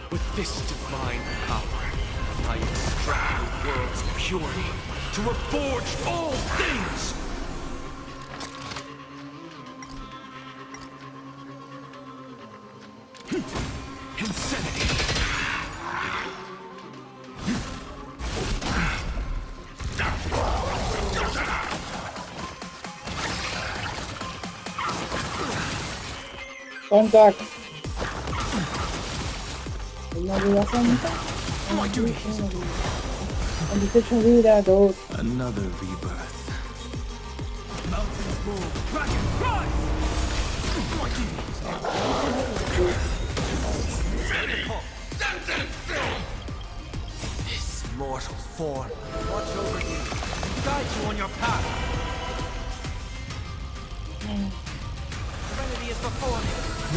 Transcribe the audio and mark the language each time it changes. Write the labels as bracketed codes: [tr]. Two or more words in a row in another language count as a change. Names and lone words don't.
[en] With this divine power, I extract the world's purity to reforge all things! Insanity! Contact. [nl] Nou doe dat dan niet. En die zit [de] schon wieder [nl] dood. [en] Another rebirth. Mountains move! Dragon, rise! This mortal form. Watch over you. Guide you on your path. Serenity is before me.